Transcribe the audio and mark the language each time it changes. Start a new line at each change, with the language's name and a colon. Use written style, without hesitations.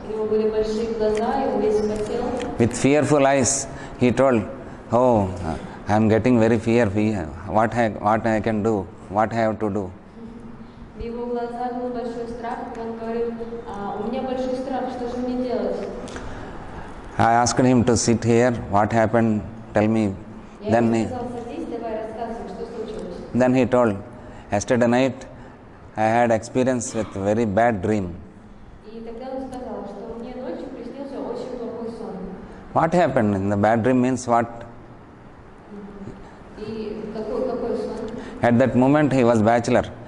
Russian: были большие глаза, и он весь потел.
English: With fearful eyes, he told, "Oh, I am getting very fear. What I can do? What I have to do?"
Russian: В его глазах был большой страх, и он говорил, у меня большой страх, что же мне делать?
English: I asked him to sit here. What happened? Tell me.
Russian: Я ему сказал, садись, давай рассказывай, что случилось.
English: Then he told, yesterday night I had experience with very bad dream.
Russian: И тогда он сказал, что мне ночью приснился очень плохой сон.
English: What happened? In the bad dream means what?
Russian: И какой сон?
English: At that moment he was bachelor.